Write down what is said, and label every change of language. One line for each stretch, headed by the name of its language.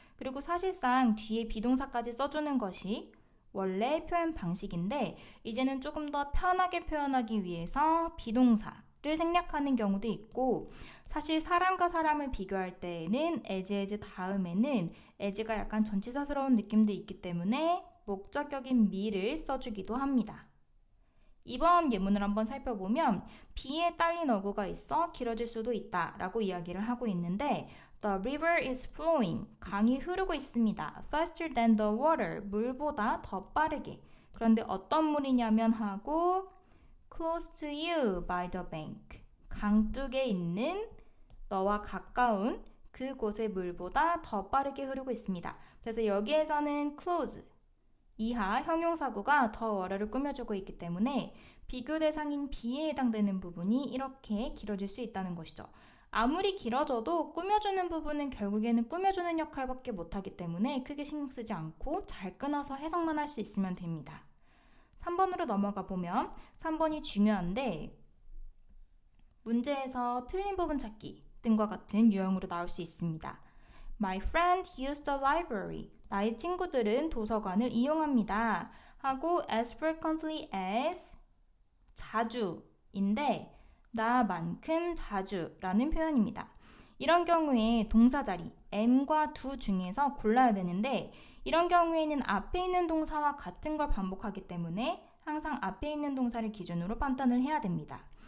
Korean: 그리고 사실상 뒤에 비동사까지 써주는 것이 원래 표현 방식인데 이제는 조금 더 편하게 표현하기 위해서 비동사를 생략하는 경우도 있고 사실 사람과 사람을 비교할 때에는 as 다음에는 as가 약간 전치사스러운 느낌도 있기 때문에 목적격인 me를 써주기도 합니다. 이번 예문을 한번 살펴보면 B에 딸린 어구가 있어 길어질 수도 있다 라고 이야기를 하고 있는데
English: The river is flowing.
Korean: 강이 흐르고 있습니다.
English: Faster than the water.
Korean: 물보다 더 빠르게. 그런데 어떤 물이냐면 하고
English: Close to you by the bank.
Korean: 강둑에 있는 너와 가까운 그곳의 물보다 더 빠르게 흐르고 있습니다. 그래서 여기에서는 close 이하 형용사구가 더 어뢰를 꾸며주고 있기 때문에 비교 대상인 B에 해당되는 부분이 이렇게 길어질 수 있다는 것이죠. 아무리 길어져도 꾸며주는 부분은 결국에는 꾸며주는 역할밖에 못하기 때문에 크게 신경 쓰지 않고 잘 끊어서 해석만 할 수 있으면 됩니다. 3번으로 넘어가 보면 3번이 중요한데 문제에서 틀린 부분 찾기 등과 같은 유형으로 나올 수 있습니다.
English: My friend used the library.
Korean: 나의 친구들은 도서관을 이용합니다. 하고
English: as frequently as
Korean: 자주인데 나만큼 자주라는 표현입니다. 이런 경우에 동사 자리 am과 do 중에서 골라야 되는데 이런 경우에는 앞에 있는 동사와 같은 걸 반복하기 때문에 항상 앞에 있는 동사를 기준으로 판단을 해야 됩니다.